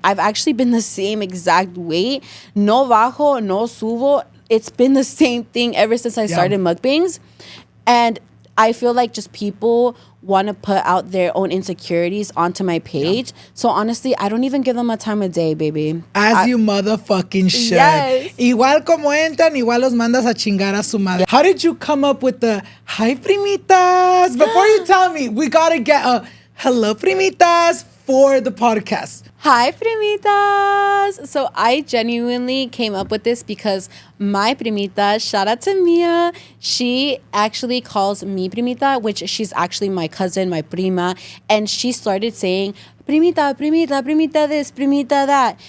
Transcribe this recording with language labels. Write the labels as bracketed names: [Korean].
[English] I've actually been the same exact weight. [Spanish] No bajo, no subo. [English] It's been the same thing ever since I started mukbangs. And I feel like just people want to put out their own insecurities onto my page. So honestly, I don't even give them a time of day, baby. As you motherfucking should. Yes. [Spanish] Igual como entran, igual los mandas a chingar a su madre. [English] How did you come up with the hi primitas? Before you tell me, we gotta get a hello primitas for the podcast. Hi, primitas. So I genuinely came up with this because my primita, shout out to Mia, she actually calls me primita, which she's actually my cousin, my prima, and she started saying, primita, primita, primita this, primita that.